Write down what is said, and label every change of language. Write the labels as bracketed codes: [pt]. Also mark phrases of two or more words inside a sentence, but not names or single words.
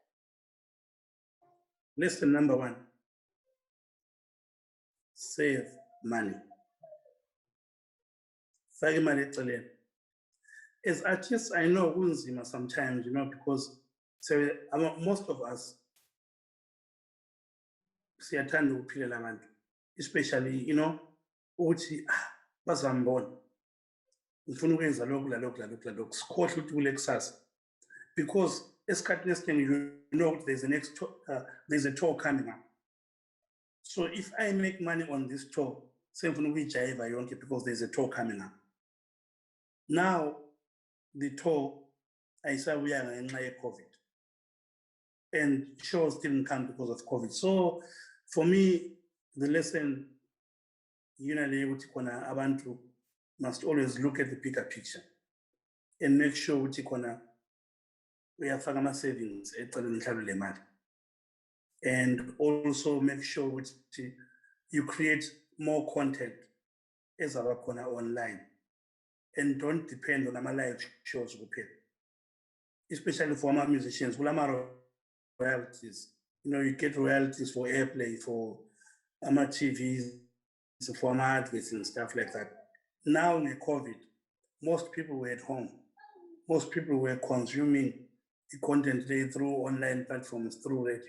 [en] Lesson number one, save money. As artists, I know kunzima sometimes, because most of us, [nd] siyathanda ukuphilela abantu, especially, uthi bazambona ngifuna ukwenza lokhu lalokhu sikhohle ukuthi kule kusasa, because esikhathini esiningi [en] there's a tour coming up. So if I make money on this tour, [nd] sengifuna ukuyijayiva yonke [en] because there's a tour coming up. Now the tour [nd] ayisabuyanga ngenxa ye-COVID, [en] and shows didn't come because of COVID. So for me, the lesson, abantu must always look at the bigger picture and make sure [nd] ukuthi khona uyafaka ama-savings eceleni mhlawumbe le mali, [en] and also make sure ukuthi you create more content [nd] ezaba khona [en] online and don't depend on ama-live shows kuphela, especially for ama-musicians kulama royalties. You get royalties for airplay, for ama-TVs, for ama-adverts and stuff like that. Now in COVID, most people were at home. Most people were consuming the content through online platforms, through radio.